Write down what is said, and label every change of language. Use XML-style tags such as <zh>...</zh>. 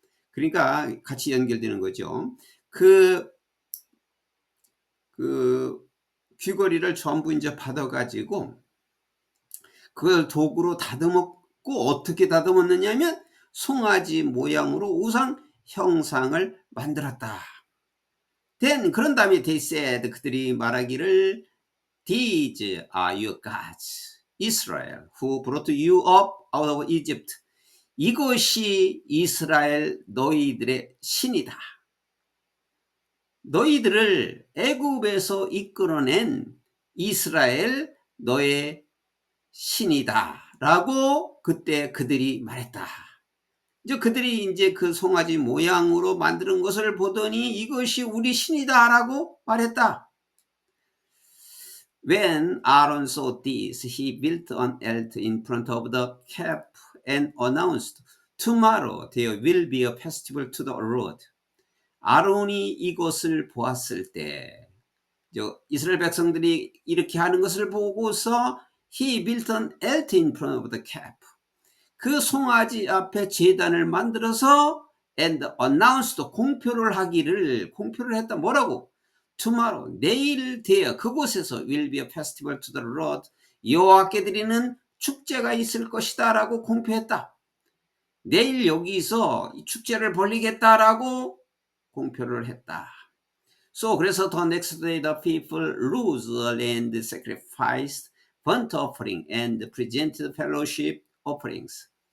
<ko>그러니까 같이 연결되는 거죠. 그 귀걸이를 전부 이제 받아 가지고 그걸 도구로 다듬었고, 어떻게 다듬었느냐면 송아지 모양으로 우상 형상을 만들었다.</ko> <en>Then</en> <ko>그런 다음에</ko> <en>they said,</en> <ko>그들이 말하기를</ko> <en>These are your gods, Israel, who brought you up out of Egypt.</en> <ko>이것이 이스라엘 너희들의 신이다. 너희들을 애굽에서 이끌어낸 이스라엘 너의 신이다 라고 그때 그들이 말했다. 이제 그들이 이제 그 송아지 모양으로 만드는 것을 보더니 이것이 우리 신이다 라고 말했다.</ko> <en>When Aaron saw this, he built an altar in front of the calf and announced, Tomorrow there will be a festival to the Lord.</en> <ko>아론이 이것을 보았을 때, 이스라엘 백성들이 이렇게 하는 것을 보고서</ko> <en>he built an altar in front of the calf.</en> <ko>그 송아지 앞에 제단을 만들어서</ko> <en>and announced,</en> <ko>공표를 했다. 뭐라고?</ko> <en>Tomorrow,</en> <ko>내일 되어 그곳에서</ko> <en>will be a festival to the Lord.</en> <ko>여호와께 드리는 축제가 있을 것이다 라고 공표했다. 내일 여기서 축제를 벌리겠다라고 공표를 했다. 그래서</ko> <en>the next day the people rose and sacrificed burnt offering and presented fellowship offerings.</en>